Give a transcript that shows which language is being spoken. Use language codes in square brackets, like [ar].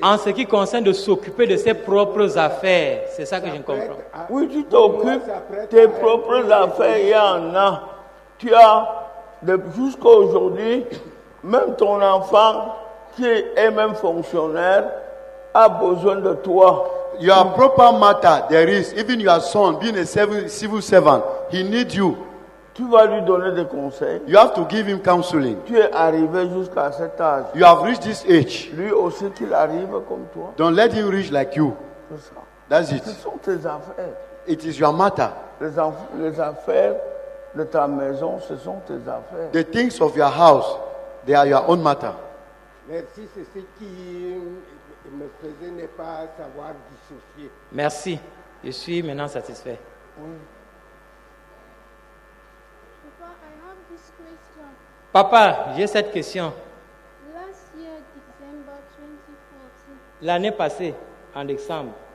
[fr] en ce qui concerne de s'occuper de ses propres affaires, c'est ça que je ne comprends. Oui, tu t'occupes tes propres affaires, il y en a. Tu as, jusqu'à aujourd'hui, même ton enfant, qui est même fonctionnaire, a besoin de toi. [en] Your proper matter, there is, even your son being a civil servant, he needs you. [fr] Tu vas lui donner des conseils. [en] You have to give him counseling. [fr] Tu es arrivé jusqu'à cet âge. [en] You have reached this age. [fr] Lui aussi qu'il arrive comme toi. [en] Don't let him reach like you. [fr] C'est ça. [en] That's [fr] Ce [en] it. [fr] sont tes affaires. [en] It is your matter. [fr] Les affaires de ta maison, ce sont tes affaires. [en] The things of your house, they are your own matter. [fr] Merci, c'est ce qui me faisait ne pas savoir dissocier. Merci, je suis maintenant satisfait. [en] Papa, I have this question. [fr] Papa, j'ai cette question. [en] Last year, December 2014, [fr] L'année passée, en décembre,